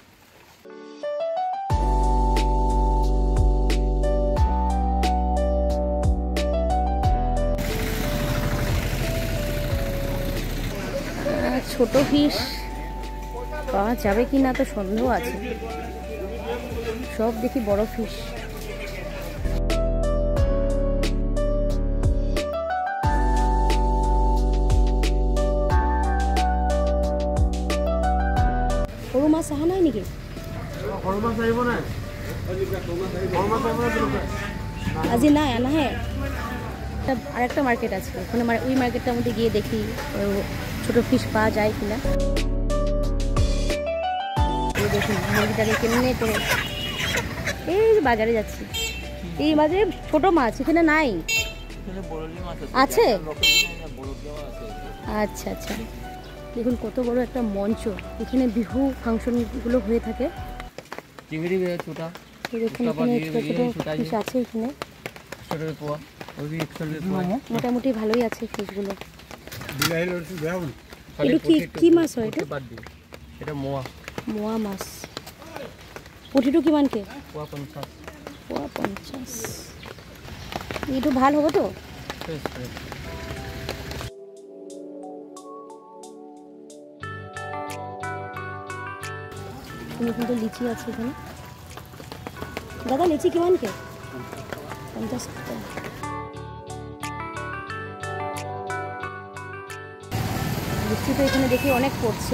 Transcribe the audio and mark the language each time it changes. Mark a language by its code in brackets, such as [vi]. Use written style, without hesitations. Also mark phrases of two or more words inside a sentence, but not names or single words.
[bn] ছোট ফিশ পাওয়া যাবে কি না তো সন্দেহ আছে, সব দেখি বড় ফিশ। [as] সৰু মাছ অহা নাই নেকি? আজি নাই, আনাহে। [bn] আর একটা মার্কেট আছে ওখানে, ওই মার্কেটটার মধ্যে গিয়ে দেখি ছোট ফিশ পাওয়া যায় কিনা। এই দেখুন মুরগিটাকে কেমনে করে এই বাজারে যাচ্ছি। এই বাজারে ছোট মাছ এখানে নাই, আছে? আচ্ছা আচ্ছা, দেখুন কত বড় একটা মঞ্চ। এখানে বিহু ফাংশনগুলো হয়ে থাকে। আছে এখানে মোটামুটি ভালোই আছে ফিশগুলো। কি মাছ হয় এটা? মোয়া মাছ। [as] পুঠিটো কিমানকে? পোৱা 50। এইটো ভাল হ'ব তো? [bn] কিন্তু লিচি আছে এখানে। [as] দাদা লিচি কিমানকে? 50 টাকা। [bn] লিচি তো এখানে দেখি অনেক পড়ছে।